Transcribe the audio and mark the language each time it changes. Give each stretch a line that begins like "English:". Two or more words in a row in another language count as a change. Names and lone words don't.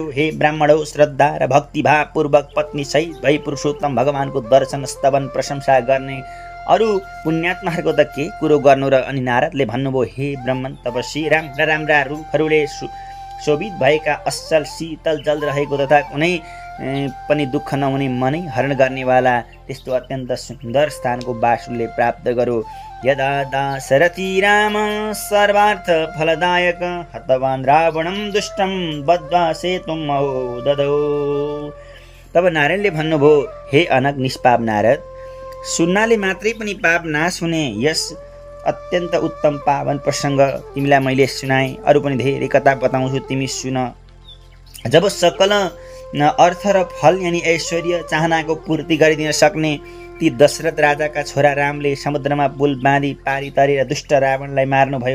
Nepali: हे ब्राह्मणौ, श्रद्धा र भक्तिभावपूर्वक पत्नी सहित भई पुरुषोत्तम भगवानको दर्शन, स्तवन, प्रशंसा गर्ने अरू पुण्यात्माहरूको त के कुरो गर्नु र? अनि नारदले भन्नुभयो, हे ब्रह्मन तपस्वी, राम्रा रुखहरूले शोभित भएका असल शीतल जल रहेको तथा कुनै पनि दुःख नहुने मनै हरण गर्नेवाला त्यस्तो अत्यन्त सुन्दर स्थानको वासुले प्राप्त गरो।
Sanskrit: यदा दाशरथी राम सर्वार्थ फलदायक हतवान् रावणं दुष्टं बद्ध्वा सेतुं ददौ।
Nepali: तब नारायणले भन्नुभयो, हे अनग निष्पाप नारद, सुन्नाले मात्रै पनि पाप नाश हुने यस अत्यन्त उत्तम पावन प्रसङ्ग तिमीलाई मैले सुनाएँ। अरू पनि धेरै कथा बताउँछु, तिमी सुन। जब सकल अर्थ र फल यानि ऐश्वर्य चाहनाको पूर्ति गरिदिन सक्ने ती दशरथ राजाका छोरा रामले समुद्रमा पुल बाँधी पारी तरेर दुष्ट रावणलाई मार्नुभयो।